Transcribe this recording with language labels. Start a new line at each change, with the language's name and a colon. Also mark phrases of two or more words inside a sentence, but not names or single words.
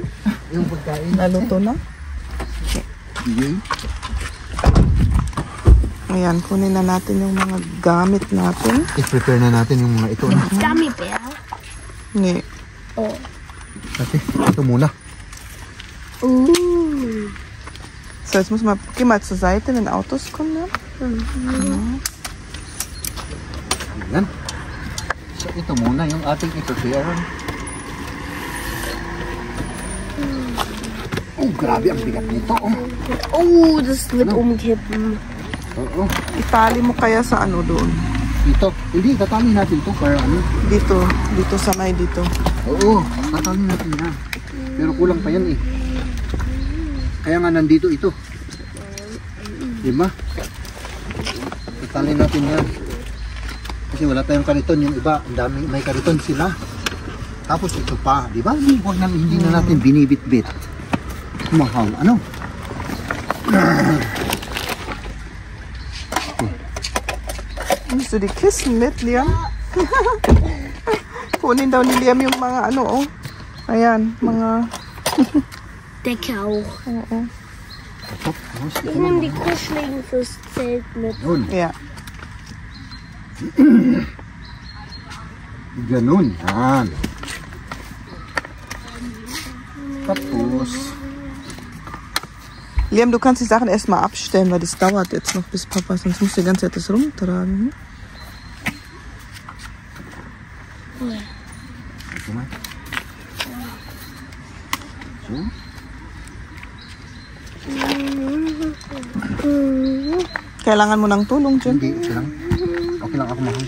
Filipino: yung pagkain. naluto na. Yun. Ayan, kunin na natin yung mga gamit natin. I-prepare na natin yung mga ito. No?
English: Gummy bear. Ni. Oh.
Filipino: Kasi ito muna. Ooh.
German: So, jetzt muss man, geh mal zur Seite, wenn Autos kommen.
Filipino: Yan. So ito muna yung ating i-prepare. Oh, grabe ang bigat nito.
German: Oh, das wird umkippen.
Filipino: Oo. Itali mo kaya sa ano doon? Dito. Hindi, tatali natin to para ano. Dito. Dito sa may dito. Oo, tatali natin na. Pero kulang pa yan eh. Kaya nga nandito ito. Diba? Tatali natin yan. Kasi wala tayong kariton. Yung iba, ang dami, may kariton sila. Tapos ito pa, diba? Huwag na, hindi na natin binibit-bit. Mahal. Ano?
German: Nimmst du die Kissen mit, Liam?
Filipino: Kunin daw ni Liam yung mga ano, oh. Ayan, mga...
German: Decke auch.
Filipino: Oo.
German: Ich nehme die Kuscheligen fürs Zelt mit.
Filipino: Yun. Yeah. Ganun. Yan. Tapos...
German: Liam, du kannst die Sachen erstmal abstellen, weil das dauert jetzt noch bis Papa, sonst musst du die ganze Zeit das rumtragen.
Filipino: Ito na. So? Kailangan mo ng tulong, Jun. Hindi, ito lang. Okay lang ako mahal.